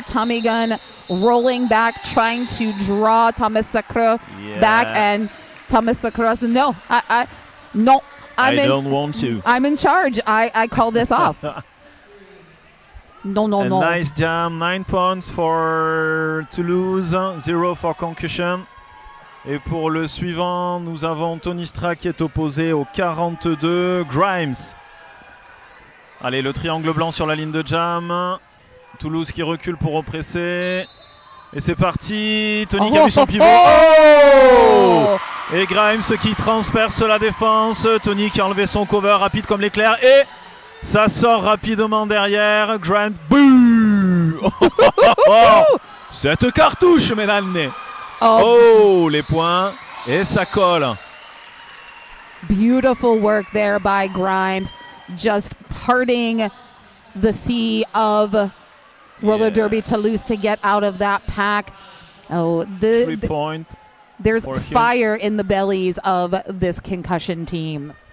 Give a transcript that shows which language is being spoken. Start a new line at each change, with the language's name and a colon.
English: Tommy Gunn rolling back, trying to draw Thomas Sacre back, and Thomas Sacre said, "No, I don't want to. I'm in charge. I call this off." No. Nice jam. 9 points for Toulouse, 0 for concussion.
French: Et pour le suivant, nous avons Tony Stra qui est opposé au 42, Grimes. Allez, le triangle blanc sur la ligne de jam. Toulouse qui recule pour represser. Et c'est parti. Tony qui a vu son pivot. Oh! Et Grimes qui transperce la défense. Tony qui a enlevé son cover rapide comme l'éclair. Et ça sort rapidement derrière. Grimes. Bouh! Cette cartouche, mesdames. Oh, les points. Et ça colle.
English: Beautiful work there by Grimes. Just parting the sea of roller derby Toulouse to get out of that pack. Oh, 3 points. There's fire in the bellies of this concussion team.